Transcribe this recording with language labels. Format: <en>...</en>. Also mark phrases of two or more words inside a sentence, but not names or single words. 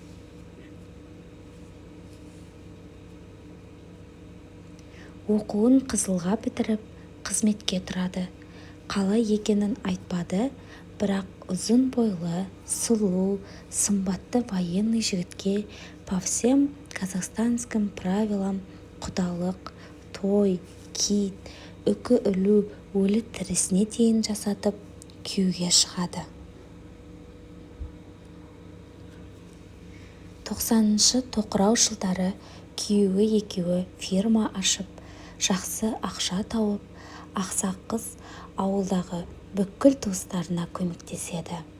<kk>Оқуын қызылға бітіріп, қызметке тұрады. Қалай екенін айтпады, бірақ ұзын бойлы, сұлу, сымбатты военный жігітке</kk> <ru>по всем казахстанским правилам</ru> <kk>құдалық, той, кит, үкі ілу, өлі тірісіне дейін жасатып, күйеуге шығады. 90-шы тоқырау жылдары күйеуі екеуі фирма ашып, жақсы ақша тауып, ақсақ қыз ауылдағы бүкіл туыстарына көмектеседі.</kk>